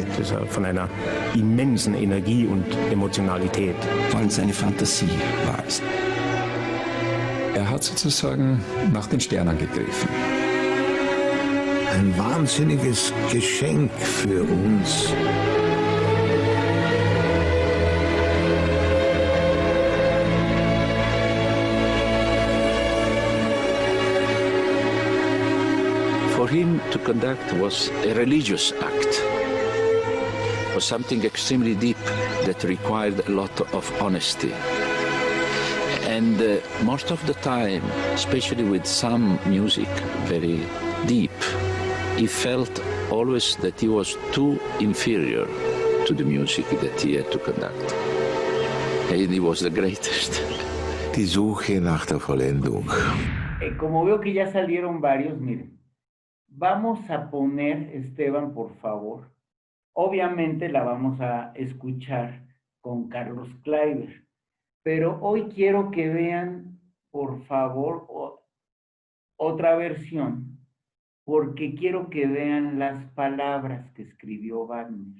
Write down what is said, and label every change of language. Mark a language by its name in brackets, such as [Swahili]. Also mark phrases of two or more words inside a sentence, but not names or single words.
[German] Das er von einer immensen Energie und Emotionalität. Vor allem seine Fantasie war es. Er hat sozusagen nach den Sternen gegriffen. Ein wahnsinniges Geschenk für uns. [English] For him, to conduct was a religious act, was something extremely deep that required a lot of honesty. And most of the time, especially with some music, very deep, he felt always that he was too inferior to the music that he had to conduct. And he was the greatest. [German] Die Suche nach der Vollendung. [Spanish] Como veo que ya salieron varios, miren, vamos a poner, Esteban, por favor, obviamente la vamos a escuchar con Carlos Kleiber, pero hoy quiero que vean, por favor, otra versión, porque quiero que vean las palabras que escribió Wagner.